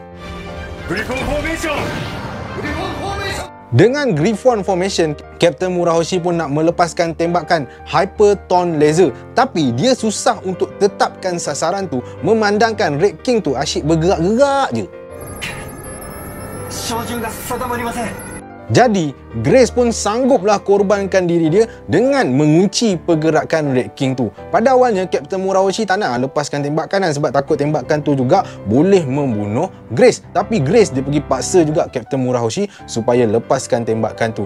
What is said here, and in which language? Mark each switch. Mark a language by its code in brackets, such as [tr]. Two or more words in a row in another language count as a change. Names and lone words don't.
[ms] Griffon Formation! Dengan Griffon Formation, Kapten Murahoshi pun nak melepaskan tembakan Hyperton Laser. Tapi dia susah untuk tetapkan sasaran tu memandangkan Red King tu asyik bergerak-gerak je. [ja] 照準が定まりません。 [ms] Jadi, Grace pun sangguplah korbankan diri dia dengan mengunci pergerakan Red King tu. Pada awalnya, Kapten Murahoshi tak nak lepaskan tembakan sebab takut tembakan tu juga boleh membunuh Grace. Tapi Grace dia pergi paksa juga Kapten Murahoshi supaya lepaskan tembakan tu.